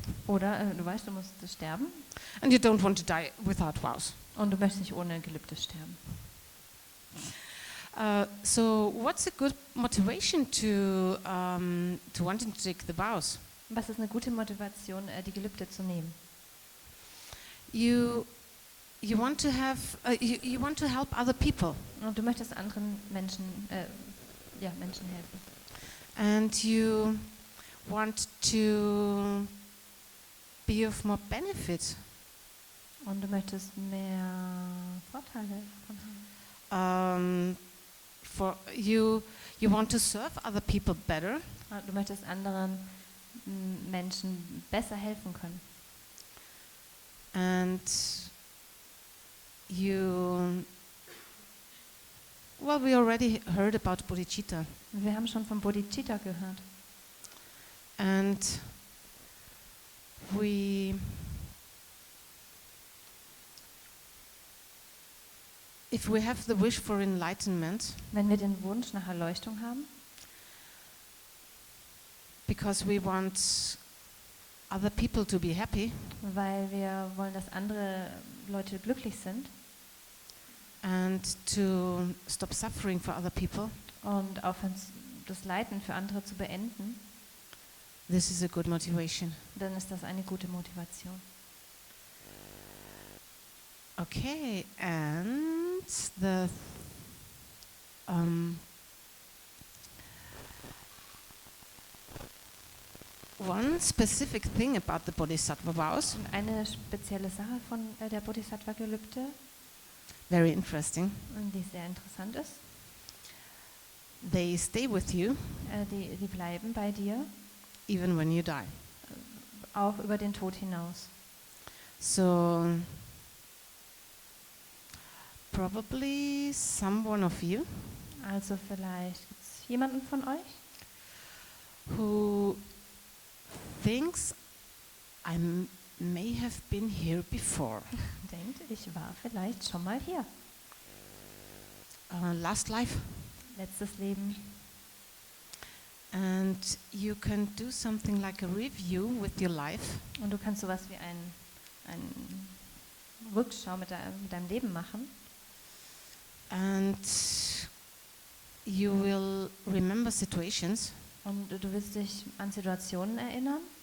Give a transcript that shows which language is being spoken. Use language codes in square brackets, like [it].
[de] Oder du weißt, du musst sterben [en] and you don't want to die without vows. [de] und du möchtest nicht ohne Gelübde sterben. [en] So what's a good motivation to wanting to take the vows? [de] Was ist eine gute Motivation, die Gelübde zu nehmen? [en] You want to have you want to help other people, [de] Und du möchtest anderen Menschen, Menschen helfen. [en] and you want to be of more benefit. [de] Und du möchtest mehr Vorteile davon haben. [en] For you want to serve other people better, [de] Du möchtest anderen Menschen besser helfen können. [en] and we already heard about bodhicitta, [de] Wir haben schon von Bodhicitta gehört. [en] and if we have the wish for enlightenment, [de] Wenn wir den Wunsch nach Erleuchtung haben, [en] because we want other people to be happy, [de] weil wir wollen, dass andere Leute glücklich sind [en] and to stop suffering for other people, [de] und aufhören, das Leiden für andere zu beenden, [en] this is a good motivation. [de] dann ist das eine gute Motivation. [en] Okay, and the one specific thing about the Bodhisattva vows, [de] Und eine spezielle Sache von der Bodhisattva-Gelübde, [en] very interesting, [de] die sehr interessant ist, [en] they stay with you [de] die bleiben bei dir, [en] even when you die. [de] auch über den Tod hinaus. [en] So probably someone of you [de] Also vielleicht gibt es jemanden von euch, [en] who thinks I may have been here before. [de] denkt, ich war vielleicht schon mal hier. [en] Last life. [de] Letztes Leben. [en] And you can do something like a review with your life. [de] Und du kannst sowas wie ein Rückschau mit deinem Leben machen. [en] And you will remember situations [de] Und du wirst dich an Situationen erinnern,